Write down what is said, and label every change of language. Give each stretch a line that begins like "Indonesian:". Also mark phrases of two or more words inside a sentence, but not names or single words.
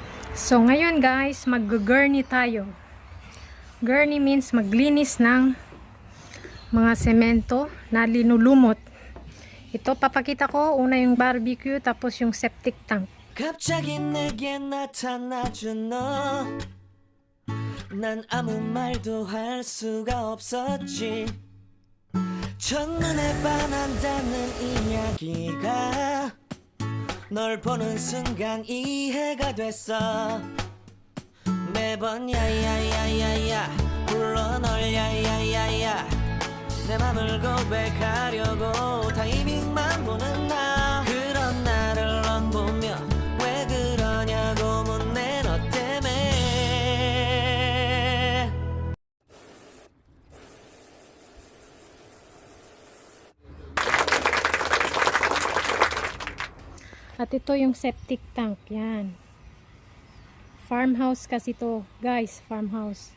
Filipino: So ngayon guys, mag-gurney tayo. Gurney means maglinis ng mga semento na linulumot. Ito papakita ko, una yung barbecue tapos yung septic tank.
Korean: 갑자기 내게 나타나준 너, 난 아무 말도 할 수가 없었지. 첫눈에 반한다는 이야기가 널 보는 순간 이해가 됐어. 매번 야야야야야 불러 널 야야야야 내 맘을 고백하려고 타이밍만 보는 나. 그런 나를 넌 보며 왜 그러냐고 묻네 너 때문에.
Filipino: At ito yung septic tank, yan. Farmhouse kasi to, guys, farmhouse.